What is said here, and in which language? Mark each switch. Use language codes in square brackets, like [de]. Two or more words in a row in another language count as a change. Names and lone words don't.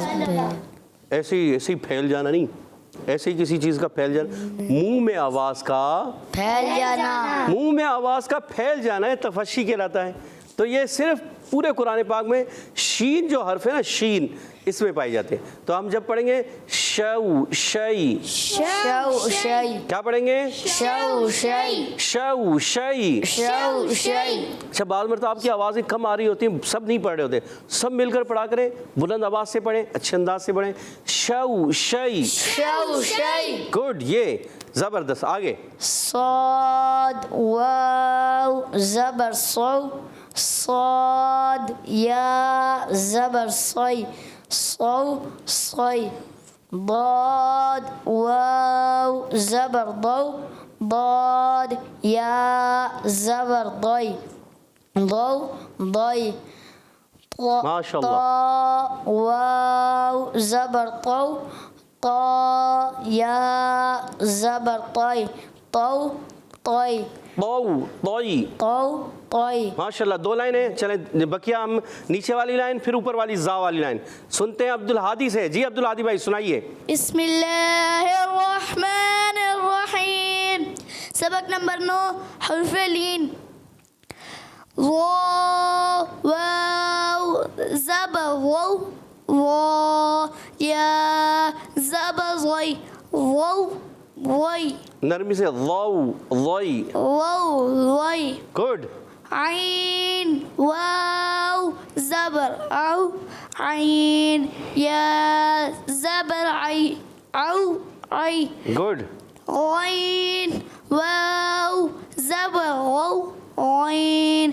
[ur] ایسے ہی پھیل جانا نہیں، ایسے ہی کسی چیز کا پھیل جانا، منہ میں آواز کا پھیل جانا. منہ میں آواز کا پھیل جانا ہے تفشی کہلاتا ہے. تو یہ صرف پورے قرآن پاک میں شین جو حرف ہے نا، شین اس میں پائی جاتے ہیں. تو ہم جب پڑھیں گے شو شئی، شو شی، کیا پڑھیں گے؟ شو شی، شو شئی. شو شی. اچھا بعض مرتبہ آپ کی آوازیں کم آ رہی ہوتی ہیں، سب نہیں پڑھ رہے ہوتے، سب مل کر پڑھا کریں، بلند آواز سے پڑھیں، اچھے انداز سے پڑھیں. شو شئی. شو شی. گڈ، یہ زبردست. آگے. صاد، واو زبر صو، صاد. یا زبر صی، صو صی. ضاد، واو زبر ضو، ضاد. یا زبر ضی، ضو ضی. [ar] ماشاء اللہ. [ur] طا، واو زبر طو، طا. یا زبر طی، طو طی. طو طوئی. طو طی. [ar] ماشاء اللہ. [ur] 2 لائنیں چلیں، بکیا ہم نیچے والی لائن پھر اوپر والی زا والی لائن سنتے ہیں عبدالہادی سے. جی عبدالہادی بھائی سنائیے. [ar] بسم اللہ الرحمن الرحیم. [ur] سبق نمبر 9، حرف لین. واو زبر وو، وا. یا زبر زی، وو وی. نرمی سے ضو ضی. وو وی. گڈ. عین، واو زبر او، عین. یا زبر عی، او عی. گڈ. عین، واو زبر غو، عین.